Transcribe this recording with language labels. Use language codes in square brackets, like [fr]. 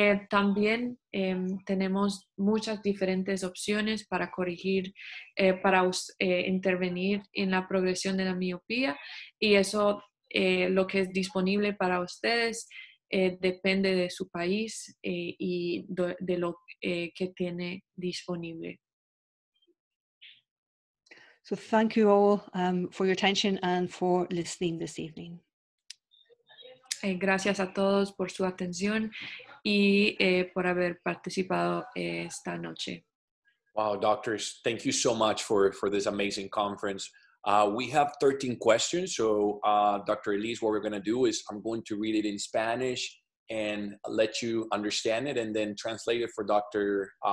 [es] También tenemos muchas diferentes opciones para corregir, para intervenir en la progresión de la miopía, y eso lo que es disponible para ustedes depende de su país y de lo que tiene disponible. [en] So thank you all for your attention and for listening this evening. [es] Gracias a todos por su atención y por haber participado esta noche. [en] Wow, doctors, thank you so much for this amazing conference. We have 13 questions. So Dr. Elise, what we're going to do is I'm going to read it in Spanish and let you understand it and then translate it for Dr.